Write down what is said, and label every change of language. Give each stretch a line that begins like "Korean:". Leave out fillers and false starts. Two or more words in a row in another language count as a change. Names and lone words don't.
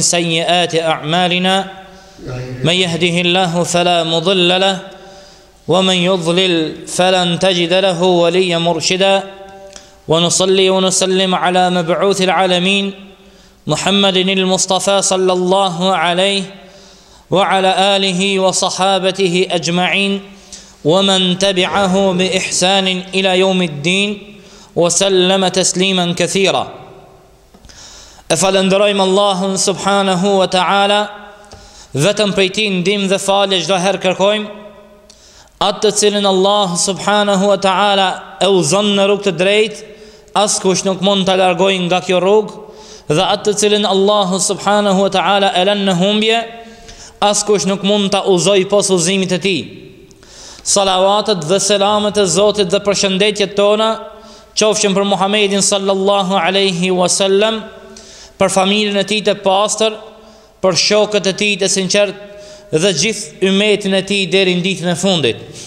Arabic: سيئات أعمالنا من يهده الله فلا مضل له ومن يضلل فلن تجد له وليا مرشدا ونصلي ونسلم على مبعوث العالمين محمد المصطفى صلى الله عليه وعلى آله وصحابته أجمعين ومن تبعه بإحسان إلى يوم الدين وسلم تسليما كثيرا.
Albanian: Falenderojmë Allahun
Arabic: سبحانه وتعالى,
Albanian: vetëm prej tij ndihmë dhe falje çdo herë kërkojmë, atë të cilin Allah
Arabic: سبحانه وتعالى
Albanian: e udhëzon në rrugë të drejtë, askush nuk mund ta largojë nga kjo rrugë, dhe atë të cilin Allah
Arabic: سبحانه وتعالى
Albanian: e lën në humbje, askush nuk mund ta udhëzojë pas udhëzimit të tij. Salavatet dhe selamet e Zotit dhe përshëndetjet tona qofshin për Muhammedin
Arabic: صلى الله عليه وسلم,
Albanian: për familjen e tij të pastër, për shokët e tij të sinqertë dhe gjithë ummetin e tij deri në ditën e fundit.